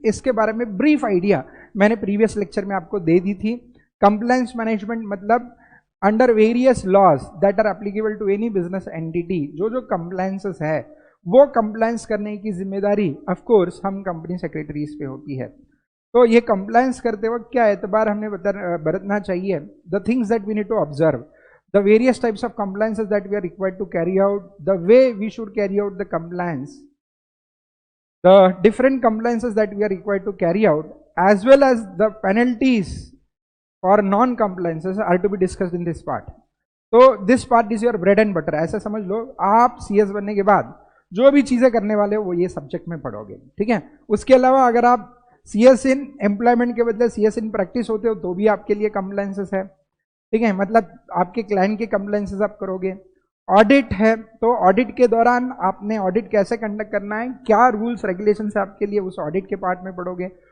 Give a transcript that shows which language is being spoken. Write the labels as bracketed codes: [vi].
[hi] इसके बारे में ब्रीफ आइडिया मैंने प्रीवियस लेक्चर में आपको दे दी थी। कंप्लायंस मैनेजमेंट मतलब [en] under various laws that are applicable to any business entity, [hi] जो जो कंप्लायंसेस है वो कंप्लायंस करने की जिम्मेदारी ऑफ कोर्स हम कंपनी सेक्रेटरीज पे होती है। तो ये कंप्लायंस करते वक्त क्या एतबार हमने बरतना चाहिए, [en] The things that we need to observe, the various types of compliances that we are required to carry out, the way we should carry out the compliance, the different compliances that we are required to carry out, as well as the penalties for non-compliances are to be discussed in this part. So this part is your bread and butter, [hi] ऐसा समझ लो। आप CS बनने के बाद जो भी चीजें करने वाले हो वो ये सब्जेक्ट में पढ़ोगे, ठीक है। उसके अलावा अगर आप CS इन एम्प्लॉयमेंट के बदले CS इन प्रैक्टिस होते हो तो भी आपके लिए कंप्लायंसेस है, ठीक है। मतलब आपके क्लाइंट के कंप्लायंसेस आप करोगे। ऑडिट है तो ऑडिट के दौरान आपने ऑडिट कैसे कंडक्ट करना है, क्या रूल्स रेगुलेशंस है आपके लिए, उस ऑडिट के पार्ट में पढ़ोगे।